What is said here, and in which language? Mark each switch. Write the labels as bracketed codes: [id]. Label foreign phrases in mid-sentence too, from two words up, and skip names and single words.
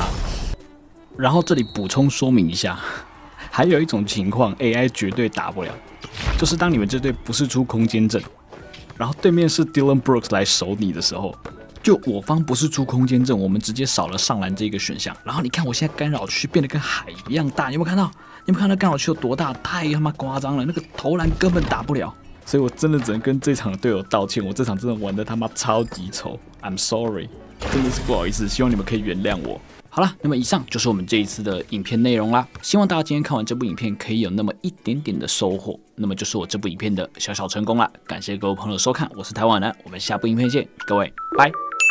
[zh] 然後這裡補充說明一下，還有一種情況 AI 絕對打不了，就是當你們這隊不是出空間陣，然後對面是 Dillon Brooks 來守你的時候，就我方不是出空間陣，我們直接少了上籃這個選項。然後你看我現在干擾區變得跟海一樣大，你有沒有看到？你們看到干擾區有多大？太他媽誇張了，那個投籃根本打不了，所以我真的只能跟這場的隊友道歉，我這場真的玩得他媽超級醜 ， [en] I'm sorry， [zh] 真的是不好意思，希望你們可以原諒我。好了，那麼以上就是我們這一次的影片內容啦，希望大家今天看完這部影片可以有那麼一點點的收穫，那麼就是我這部影片的小小成功啦，感謝各位朋友的收看，我是台灣男，我們下部影片見，各位拜。